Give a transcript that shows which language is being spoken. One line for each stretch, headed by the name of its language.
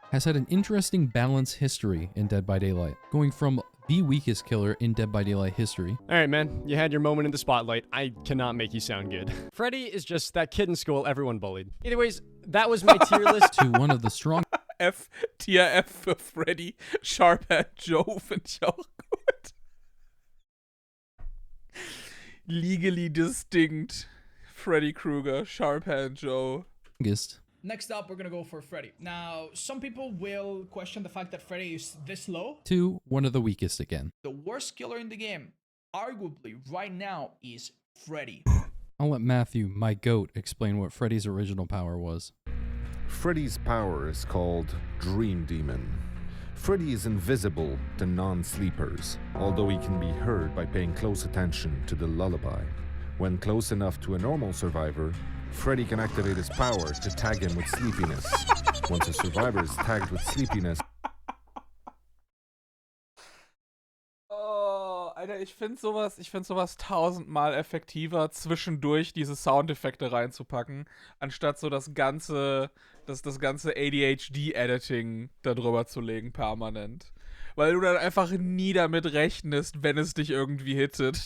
English: has had an interesting balance history in Dead by Daylight, going from the weakest killer in Dead by Daylight history. All right, man, you had your moment in the spotlight. I cannot make you sound good. Freddy is just that kid in school everyone bullied. Either ways, that was my tier list. To one of the strong
German: Tier F für Freddy. Sharphead Joe finde ich auch gut.
English: Legally distinct Freddy Krueger, Sharphead Joe. Next up, we're gonna go for Freddy. Now, some people will question the fact that Freddy is this low. To one of the weakest again. The worst killer in the game, arguably right now, is Freddy. I'll let Matthew, my goat, explain what Freddy's original power was. Freddy's power is called Dream Demon. Freddy is invisible to non-sleepers, although he can be heard by paying close attention to the lullaby. When close enough to a normal survivor, Freddy can activate his power to tag him with sleepiness. Once a survivor is tagged with sleepiness...
German: Oh, Alter, ich finde sowas tausendmal effektiver, zwischendurch diese Soundeffekte reinzupacken, anstatt so das ganze ADHD-Editing da drüber zu legen permanent. Weil du dann einfach nie damit rechnest, wenn es dich irgendwie hittet.